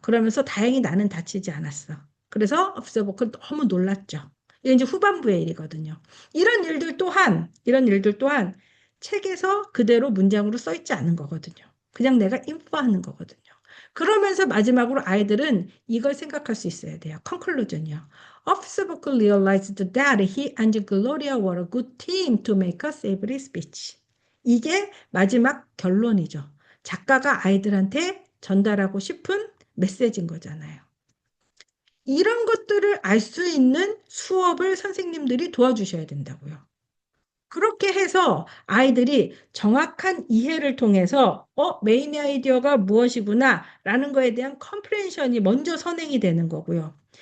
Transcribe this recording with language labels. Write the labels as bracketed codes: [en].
[ko] 그러면서 다행히 나는 다치지 않았어. 그래서 업서버클 너무 놀랐죠. 이게 이제 후반부의 일이거든요. 이런 일들 또한 책에서 그대로 문장으로 써 있지 않은 거거든요. 그냥 내가 인포하는 거거든요. 그러면서 마지막으로 아이들은 이걸 생각할 수 있어야 돼요. conclusion이요. [en] Officer Buck realized that he and Gloria were a good team to make a savory speech. [ko] 이게 마지막 결론이죠. 작가가 아이들한테 전달하고 싶은 메시지인 거잖아요. 이런 것들을 알 수 있는 수업을 선생님들이 도와주셔야 된다고요. 그렇게 해서 아이들이 정확한 이해를 통해서 메인 아이디어가 무엇이구나 라는 거에 대한 컴프레hen션이 먼저 선행이 되는 거고요.